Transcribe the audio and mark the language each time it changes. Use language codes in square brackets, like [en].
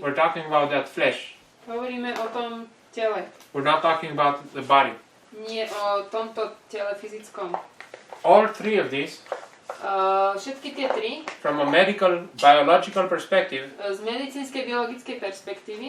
[en] We're talking about that flesh. [sk] Hovoríme o tom tele. [en] We're not talking about the body. [sk] Nie o tomto tele fyzickom. [en] All three of these, [sk] Všetky tie tri, [en] from a medical, biological perspective, [sk] z medicínskej, biologickej perspektívy,